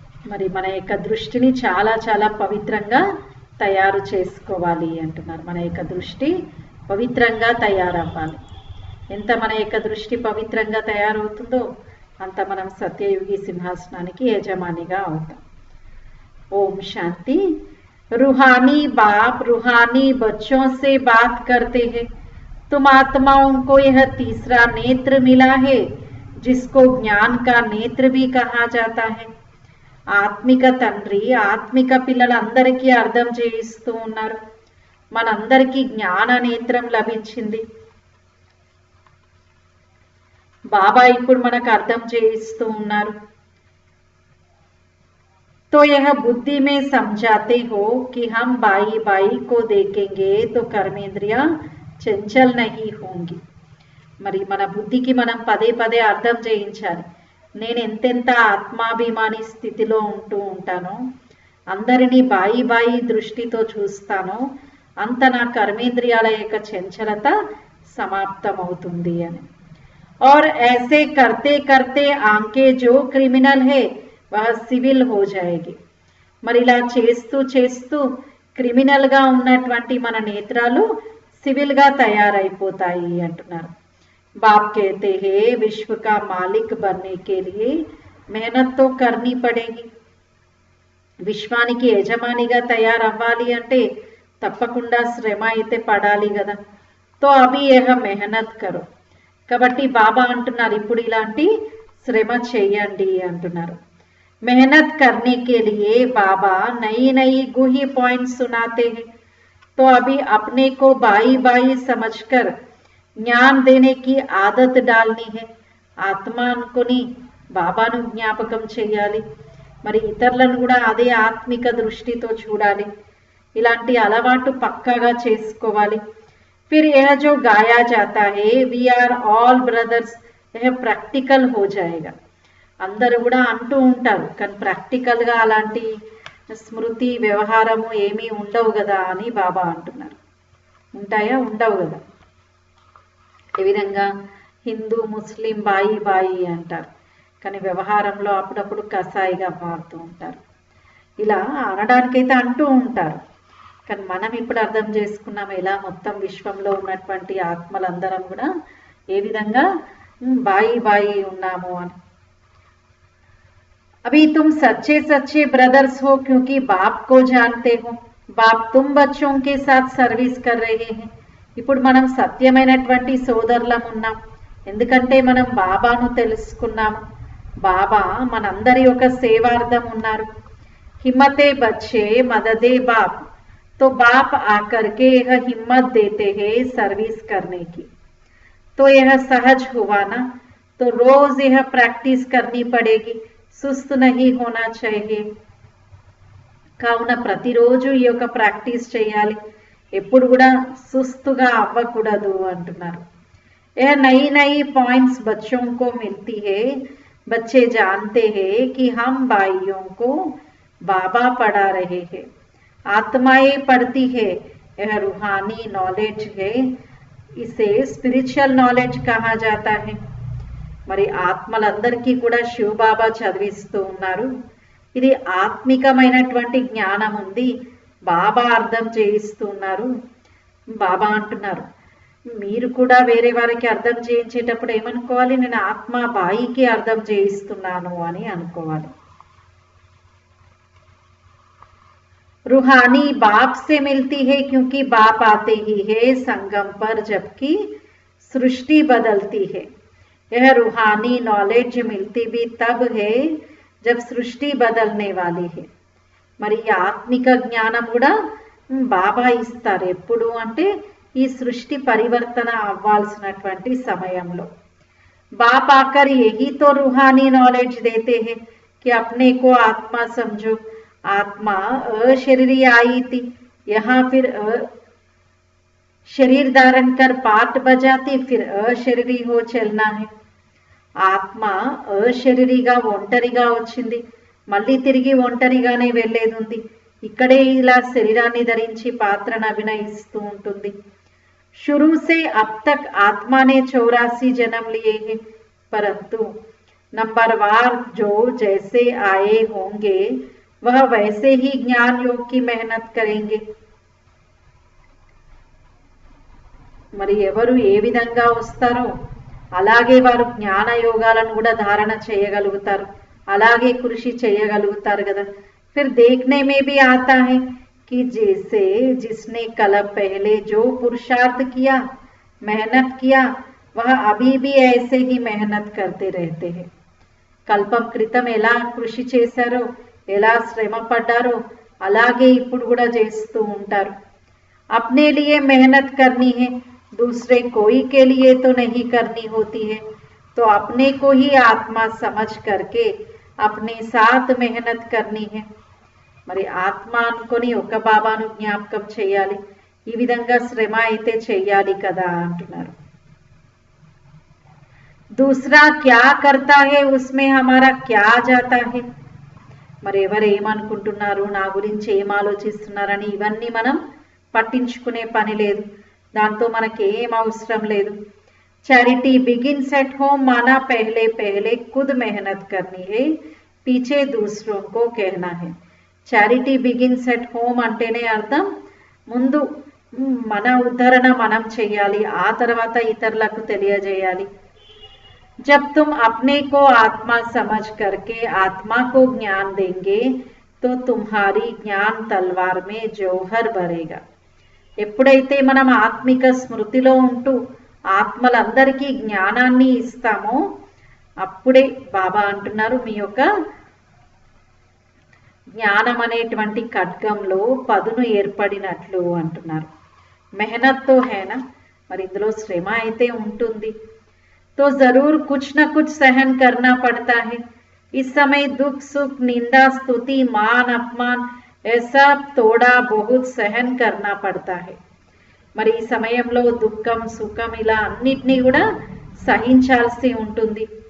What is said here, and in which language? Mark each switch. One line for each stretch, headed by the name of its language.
Telugu: మరి మన యొక్క దృష్టిని చాలా చాలా పవిత్రంగా తయారు చేసుకోవాలి అంటున్నారు. మన యొక్క దృష్టి పవిత్రంగా తయారవ్వాలి. ఎంత మన యొక్క దృష్టి పవిత్రంగా తయారవుతుందో అంత మనం సత్యయుగి సింహాసనానికి యజమానిగా అవుతాం. ఓం శాంతి.
Hindi: रूहानी बाप रूहानी बच्चों से बात करते हैं। तुम आत्माओं को यह तीसरा नेत्र मिला है जिसको ज्ञान का नेत्र भी कहा जाता है.
Telugu: ఆత్మిక తండ్రి ఆత్మిక పిల్లలందరికీ అర్థం చేయిస్తూ ఉన్నారు. మనందరికీ జ్ఞాన నేత్రం లభించింది. బాబా ఇప్పుడు మనకు అర్థం చేయిస్తూ ఉన్నారు.
Hindi: तो यह बुद्धि में समझाते हो कि हम बाई बाई को देखेंगे तो कर्मेंद्रियां चंचल नहीं होंगी.
Telugu: మరి మన బుద్ధికి మనం పదే పదే అర్థం చేయించాలి. నేను ఎంతెంత ఆత్మాభిమాని స్థితిలో ఉంటూ ఉంటానో, అందరినీ బాయి బాయి దృష్టితో చూస్తానో అంత నా కర్మేంద్రియాల యొక్క చంచలత సమాప్తమవుతుంది అని.
Hindi: और ऐसे करते करते आंखें जो क्रिमिनल है वह सिविल हो जाएगी.
Telugu: మరి ఇలా చేస్తూ చేస్తూ క్రిమినల్గా ఉన్నటువంటి మన నేత్రాలు సివిల్గా తయారైపోతాయి అంటున్నారు.
Hindi: बाप कहते हैं विश्व का मालिक बनने के लिए मेहनत तो करनी पड़ेगी.
Telugu: విశ్వానికి యజమానిగా తయారవ్వాలి అంటే తప్పకుండా శ్రమ అయితే పడాలి కదా.
Hindi: తో అభి యహ మెహనత్ కరో.
Telugu: కాబట్టి బాబా అంటున్నారు ఇప్పుడు ఇలాంటి శ్రమ చేయండి అంటున్నారు.
Hindi: मेहनत करने के लिए बाबा नई नई गुही पॉइंट सुनाते हैं. तो अभी अपने को बाई बाई समझकर ज्ञान देने की आदत डालनी है.
Telugu: ఆత్మ అనుకొని బాబాను జ్ఞాపకం చేయాలి. మరి ఇతరులను కూడా అదే ఆత్మిక దృష్టితో చూడాలి. ఇలాంటి అలవాటు పక్కాగా చేసుకోవాలి.
Hindi: फिर यह जो गाया जाता है
English: we are all brothers
Hindi: यह प्रैक्टिकल हो जाएगा.
Telugu: అందరూ కూడా అంటూ ఉంటారు కానీ ప్రాక్టికల్గా అలాంటి స్మృతి వ్యవహారము ఏమీ ఉండవు కదా అని బాబా అంటున్నారు. ఉంటాయా? ఉండవు కదా. ఏ విధంగా హిందూ ముస్లిం బాయి బాయి అంటారు కానీ వ్యవహారంలో అప్పుడప్పుడు కసాయిగా మారుతూ ఉంటారు. ఇలా అనడానికైతే అంటూ ఉంటారు కానీ మనం ఇప్పుడు అర్థం చేసుకున్నాం ఎలా మొత్తం విశ్వంలో ఉన్నటువంటి ఆత్మలందరం కూడా ఏ విధంగా బాయి బాయి ఉన్నాము అని.
Hindi: अभी तुम सच्चे सच्चे ब्रदर्स हो क्योंकि बाप को जानते हो. बाप तुम बच्चों के साथ सर्विस कर रहे हैं.
Telugu: ఇప్పుడు మనం సత్యమైనటువంటి సోదరులం ఉన్నాం ఎందుకంటే మనం బాబాను తెలుసుకున్నాము. బాబా మనందరి యొక్క సేవార్థం ఉన్నారు.
Hindi: हिम्मते बच्चे मददे बाप. तो बाप आकर के यह हिम्मत देते हैं सर्विस करने की. तो यह सहज हुआ ना. तो रोज यह प्रैक्टिस करनी पड़ेगी. సుస్తు నహీ హోనా చాహియే.
Telugu: కావున ప్రతిరోజు ఈ యొక్క ప్రాక్టీస్ చేయాలి. ఎప్పుడు కూడా సుస్తుగా అవ్వకూడదు అంటున్నారు.
Hindi: ఏ నై నై పాయింట్స్ బచ్చోं को मिलती है. बच्चे जानते हैं कि हम भाइयों को बाबा पढ़ा रहे हैं. आत्माएं पढ़ती है. यह रूहानी नॉलेज है. इसे स्पिरिचुअल नॉलेज कहा जाता है.
Telugu: మరి ఆత్మలందరికీ కూడా శివబాబా చదివిస్తూ ఉన్నారు. ఇది ఆత్మికమైనటువంటి జ్ఞానం ఉంది. బాబా అర్థం చేయిస్తూ ఉన్నారు. బాబా అంటున్నారు మీరు కూడా వేరే వారికి అర్థం చేయించేటప్పుడు ఏమనుకోవాలి, నేను ఆత్మ బాయికి అర్థం చేయిస్తున్నాను అని అనుకోవాలి.
Hindi: रूहानी बाप से मिलती है क्योंकि बाप आते ही है संगम पर जबकि सृष्टि बदलती है. यह रूहानी नॉलेज मिलती भी तब है जब सृष्टि बदलने वाली है.
Telugu: మరి ఆత్మిక జ్ఞానం కూడా బాబా ఇస్తారు ఎప్పుడు అంటే ఈ సృష్టి పరివర్తన అవ్వాల్సినటువంటి సమయంలో.
Hindi: बाप आकर यही तो रूहानी नॉलेज देते हैं कि अपने को आत्मा समझो. आत्मा अशरीरी आई थी यहाँ फिर शरीर धारण कर पाठ बजाती फिर अशरीरी हो चलना है.
Telugu: ఆత్మ అశరీరిగా ఒంటరిగా వచ్చింది మళ్ళీ తిరిగి ఒంటరిగానే వెళ్ళేది ఉంది. ఇక్కడే ఇలా శరీరాన్ని ధరించి పాత్రను అభినయిస్తూ ఉంటుంది.
Hindi: शुरू से अब तक आत्मा ने 84 जन्म लिए हैं परंतु नंबरवार जो जैसे आए होंगे वह वैसे ही ज्ञान योग की मेहनत करेंगे।
Telugu: మరి ఎవరు ఏ విధంగా వస్తారో అలాగే వారు జ్ఞాన యోగాలను కూడా ధారణ చేయగలుగుతారు, అలాగే కృషి చేయగలుగుతారు కదా।
Hindi: फिर देखने में भी आता है कि जैसे जिसने कल पहले जो पुरुषार्थ किया मेहनत किया वह अभी भी ऐसे ही मेहनत करते रहते हैं।
Telugu: కల్పం క్రితం ఎలా కృషి చేశారో ఎలా శ్రమ పడ్డారో అలాగే ఇప్పుడు కూడా చేస్తూ ఉంటారు।
Hindi: अपने लिए मेहनत करनी है, दूसरे कोई के लिए तो नहीं करनी होती है। तो अपने को ही आत्मा समझ करके अपने साथ मेहनत करनी है।
Telugu: మరి ఆత్మ అనుకొని ఒక బాబాను జ్ఞాపకం చేయాలి, ఈ విధంగా శ్రమ అయితే చెయ్యాలి కదా అంటున్నారు।
Hindi: दूसरा क्या करता है उसमें हमारा क्या जाता है।
Telugu: మరి ఎవరు ఏమనుకుంటున్నారు, నా గురించి ఏం ఆలోచిస్తున్నారని ఇవన్నీ మనం పట్టించుకునే పని లేదు, దాంతో మనకి ఏం అవసరం లేదు।
English: charity begins at home
Hindi: माना पहले पहले खुद मेहनत करनी है, पीछे दूसरों को कहना है।
English: charity begins at home
Telugu: అంటేనే అర్థం ముందు మన ఉద్ధరణ మనం చేయాలి, ఆ తర్వాత ఇతరులకు తెలియజేయాలి।
Hindi: जब तुम अपने को आत्मा समझ करके आत्मा को ज्ञान देंगे तो तुम्हारी ज्ञान तलवार में जौहर भरेगा।
Telugu: ఎప్పుడైతే మనం ఆత్మిక స్మృతిలో ఉంటూ ఆత్మలందరికీ జ్ఞానాన్ని ఇస్తామో అప్పుడే బాబా అంటున్నారు మీ యొక్క జ్ఞానం అనేటువంటి ఖడ్గంలో పదును ఏర్పడినట్లు అంటున్నారు।
Hindi: మెహనత్ తో హేనా,
Telugu: మరి ఇందులో శ్రమ అయితే ఉంటుంది।
Hindi: तो जरूर कुछ न कुछ सहन करना पड़ता है। इस समय दुख सुख निंदा स्तुति मान अपमान ऐसा थोड़ा बहुत सहन करना पड़ता है।
Telugu: మరి ఈ సమయంలో దుఃఖం సుఖం ఇలా అన్నిటినీ కూడా సహించాల్సి ఉంటుంది।